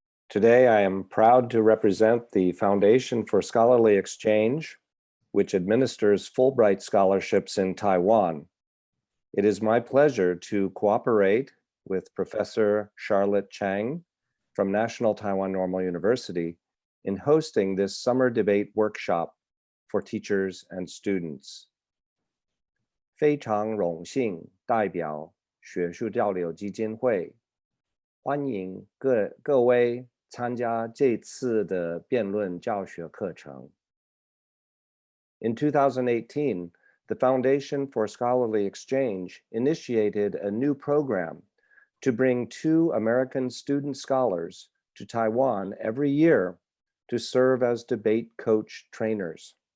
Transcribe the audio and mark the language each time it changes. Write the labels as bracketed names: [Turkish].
[English] Today, I am proud to represent the Foundation for Scholarly Exchange, which administers Fulbright scholarships in Taiwan. It is my pleasure to cooperate with Professor Charlotte Chang from National Taiwan Normal University in hosting this summer debate workshop for teachers and students. [Chinese] 非常荣幸代表学术交流基金会 欢迎各位参加这次的辩论教学课程。 [English] In 2018, the Foundation for Scholarly Exchange initiated a new program to bring 2 American student scholars to Taiwan every year to serve as debate coach trainers.